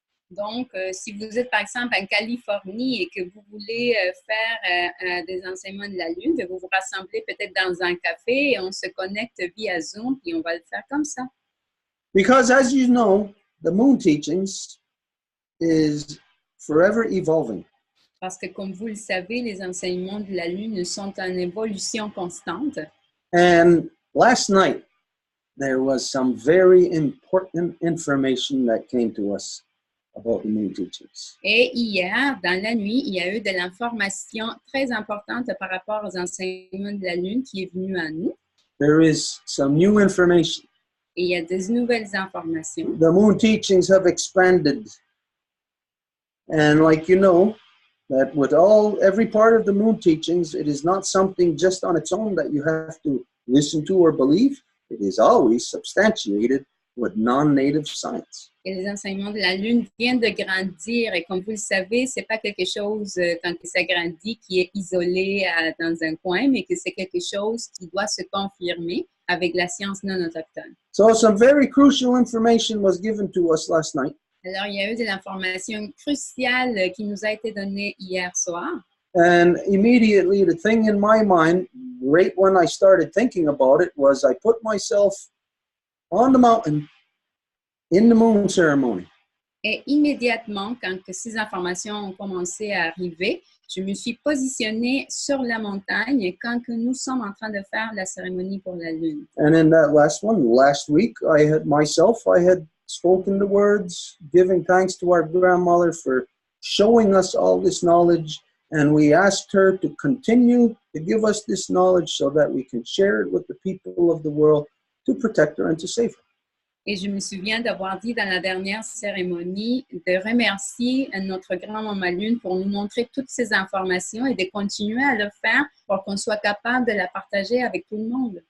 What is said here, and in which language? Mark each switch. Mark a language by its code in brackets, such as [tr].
[fr] Donc, si vous êtes par exemple en Californie et que vous voulez faire des enseignements de la Lune, vous vous rassemblez peut-être dans un café et on se connecte via Zoom et on va le faire comme ça. [en] Because as you know, the moon teachings is forever evolving. [fr] Parce que comme vous le savez, les enseignements de la Lune sont en évolution constante. [en] And last night, there was some very important information that came to us about the moon teachings. [fr] Et hier, dans la nuit, il y a eu de l'information très importante par rapport aux enseignements de la Lune qui est venue à nous. [en] There is some new information. [fr] Et il y a des nouvelles informations. [en] The moon teachings have expanded. And like you know, that with every part of the moon teachings, it is not something just on its own that you have to listen to or believe. it is always substantiated with non-native science. [fr] Et les enseignements de la Lune viennent de grandir. Et comme vous le savez, ce n'est pas quelque chose, quand ça grandit, qui est isolé dans un coin, mais que c'est quelque chose qui doit se confirmer avec la science non autochtone. [en] So some very crucial information was given to us last night. [fr] Alors, il y a eu de l'information cruciale qui nous a été donnée hier soir. [en] And immediately the thing in my mind, right when I started thinking about it, was I put myself on the mountain in the moon ceremony. [fr] Et immédiatement, quand ces informations ont commencé à arriver, je me suis positionnée sur la montagne quand que nous sommes en train de faire la cérémonie pour la Lune. [en] And in that last week, I had spoken the words, giving thanks to our grandmother for showing us all this knowledge. And we asked her to continue to give us this knowledge so that we can share it with the people of the world to protect her and to save her. [fr] Et je me souviens d'avoir dit dans la dernière cérémonie de remercier notre grand-maman Lune pour nous montrer toutes ces informations et de continuer à le faire pour qu'on soit capable de la partager avec tout le monde.